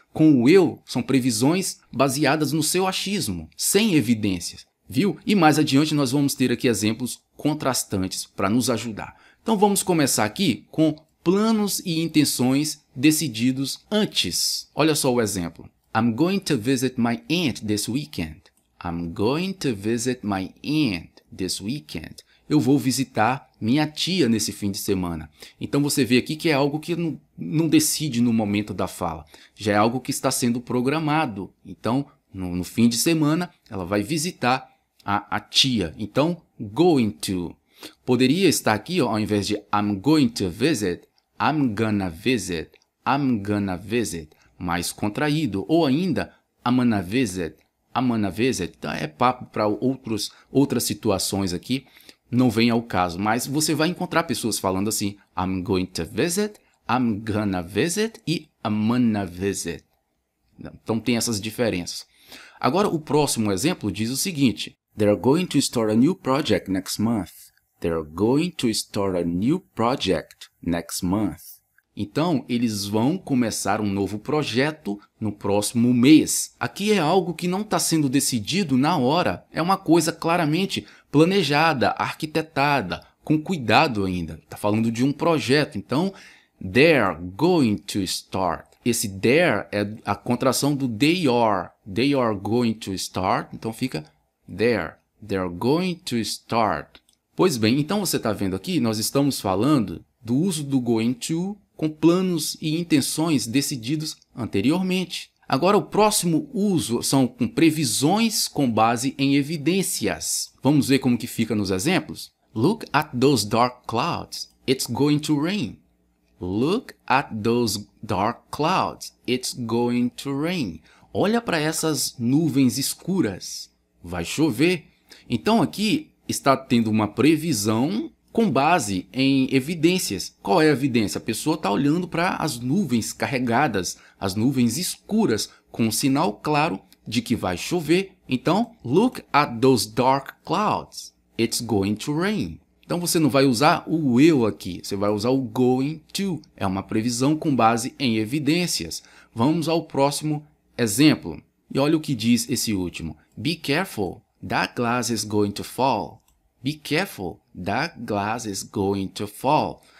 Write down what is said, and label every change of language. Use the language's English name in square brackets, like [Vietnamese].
[Portuguese] Com o will, são previsões baseadas no seu achismo, sem evidências. Viu? E mais adiante nós vamos ter aqui exemplos contrastantes para nos ajudar. Então vamos começar aqui com planos e intenções decididos antes. Olha só o exemplo. [English] I'm going to visit my aunt this weekend. I'm going to visit my aunt this weekend. [Portuguese] Eu vou visitar minha tia nesse fim de semana. Então você vê aqui que é algo que não decide no momento da fala. Já é algo que está sendo programado. Então, no fim de semana, ela vai visitar a tia. Então, going to. Poderia estar aqui, ó, ao invés de [English] I'm going to visit, I'm gonna visit. I'm gonna visit. [Portuguese] Mais contraído. Ou ainda, [English] I'm gonna visit. I'm gonna visit. [Portuguese] Então, é papo para outras situações aqui. Não vem ao caso, mas você vai encontrar pessoas falando assim, [English] I'm going to visit, I'm gonna visit [Portuguese] e [English] I'm gonna visit. [Portuguese] Então tem essas diferenças. Agora o próximo exemplo diz o seguinte, [English] They're going to start a new project next month. They're going to start a new project next month. [Portuguese] Então, eles vão começar um novo projeto no próximo mês. Aqui é algo que não está sendo decidido na hora. É uma coisa claramente planejada, arquitetada, com cuidado ainda. Está falando de um projeto. [English] Então, they're going to start. [Portuguese] Esse [English] there [Portuguese] é a contração do [English] they are. They are going to start. [Portuguese] Então, fica [English] there. They're going to start. [Portuguese] Pois bem, então você está vendo aqui, nós estamos falando do uso do going to com planos e intenções decididos anteriormente. Agora, o próximo uso são com previsões com base em evidências. Vamos ver como que fica nos exemplos? [English] Look at those dark clouds. It's going to rain. Look at those dark clouds. It's going to rain. [Portuguese] Olha para essas nuvens escuras. Vai chover. Então, aqui está tendo uma previsão com base em evidências. Qual é a evidência? A pessoa está olhando para as nuvens carregadas, as nuvens escuras, com um sinal claro de que vai chover. [English] Então, look at those dark clouds. It's going to rain. [Portuguese] Então, você não vai usar o will aqui, você vai usar o going to. É uma previsão com base em evidências. Vamos ao próximo exemplo. E olha o que diz esse último. [English] Be careful, that glass is going to fall. Be careful, that glass is going to fall.